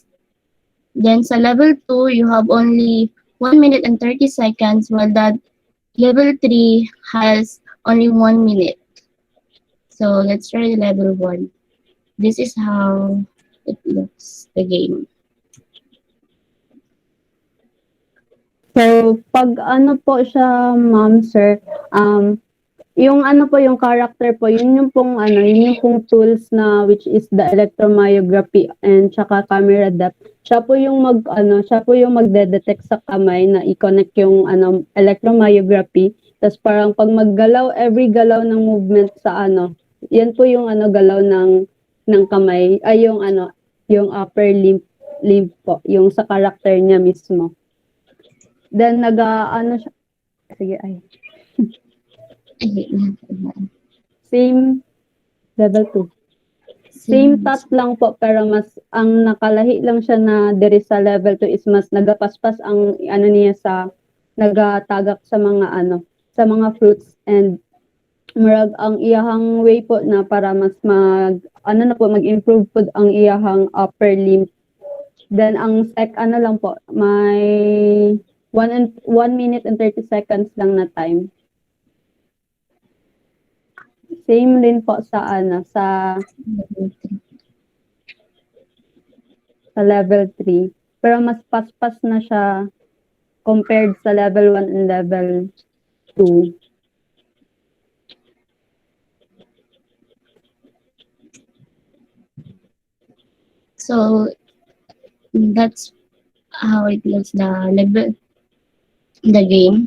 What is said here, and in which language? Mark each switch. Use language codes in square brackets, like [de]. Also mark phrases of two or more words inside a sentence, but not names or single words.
[en] Then sa level 2, you have only 1 minute and 30 seconds, while that level 3 has only 1 minute. So let's try level 1. This is how it looks, the game. So, [tl] pag ano po siya, ma'am, sir, yung ano po, yung character po, yun yung pong ano, yun yung pong tools na [en] which is the electromyography [tl] and tsaka [en] camera depth. [tl] Siya po yung siya po yung magde-detect sa kamay na i-connect yung ano, electromyography. Tapos parang pag maggalaw, every galaw ng movement sa ano, yan po yung ano, galaw ng kamay, ay yung ano, yung upper limb po, yung sa character niya mismo. Then ano siya, sige ay. [en] Same level 2. [ceb] Same tat lang po pero mas ang nakalahi lang siya na diri sa level 2 is mas nagapaspas ang ano niya sa nagatagak sa mga ano, sa mga fruits and murag ang iyahang way po na para mas mag-improve po ang iyahang upper limb. [tl] Then ang ano lang po, may [en] 1 minute and 30 seconds [tl] lang na time. Same din po sa ano, sa level 3. [ceb] Pero mas paspas na siya compared sa [en] level 1 and level 2. So that's how it looks, the game.